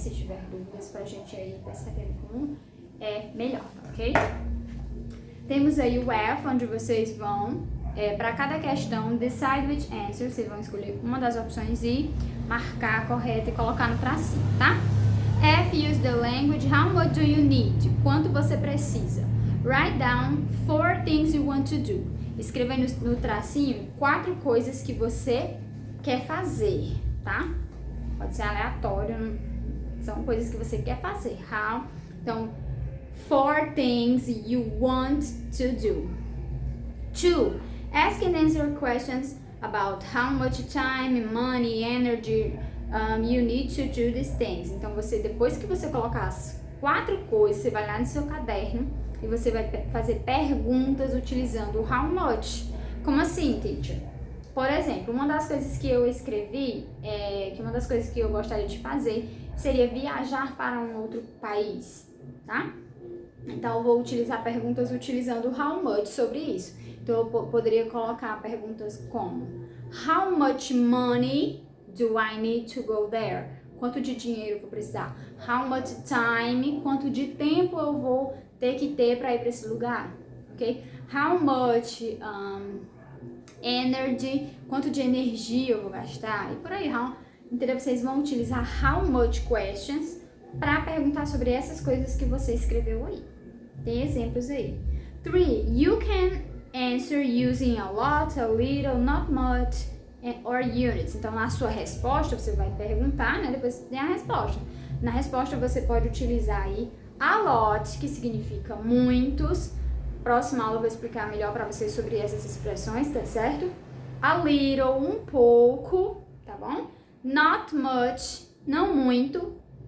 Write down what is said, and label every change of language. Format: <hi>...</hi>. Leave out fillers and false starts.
<pt>Se tiver dúvidas pra gente aí perceber como é melhor, ok? Temos aí o F, onde vocês vão, para cada questão,</pt> <en>decide which answer,</en> <pt>vocês vão escolher uma das opções e marcar a correta e colocar no tracinho, tá?</pt> <en>F, use the language, how much do you need?</en> <pt>Quanto você precisa?</pt> <en>Write down 4 things you want to do.</en> <pt>Escreva no tracinho 4 coisas que você quer fazer, tá? Pode ser aleatório, são coisas que você quer fazer.</pt> <en>How? Então, 4 things you want to do. 2. Ask and answer questions about how much time, money, energy you need to do these things.</en> <pt>Então, depois que você colocar as 4 coisas, você vai lá no seu caderno e você vai fazer perguntas utilizando o how much. Como assim, teacher? Por exemplo, uma das coisas que eu escrevi, que uma das coisas que eu gostaria de fazer seria viajar para um outro país, tá? Então, eu vou utilizar perguntas utilizando how much sobre isso. Então, eu poderia colocar perguntas como</pt> <en>how much money do I need to go there?</en> <pt>Quanto de dinheiro eu vou precisar?</pt> <en>How much time?</en> <pt>Quanto de tempo eu vou ter que ter para ir para esse lugar? Ok?</pt> <en>How much energy,</en> <pt>quanto de energia eu vou gastar e por aí, entendeu? Vocês vão utilizar how much questions para perguntar sobre essas coisas que você escreveu aí. Tem exemplos aí.</pt> <en>3. You can answer using a lot, a little, not much, or units.</en> <pt>Então, na sua resposta, você vai perguntar, né? Depois tem a resposta. Na resposta, você pode utilizar aí</pt> <en>a lot,</en> <pt>que significa muitos. Próxima aula eu vou explicar melhor para vocês sobre essas expressões, tá certo?</pt> <en>A little,</en> <pt>um pouco, tá bom?</pt> <en>Not much,</en> <pt>não muito.</pt>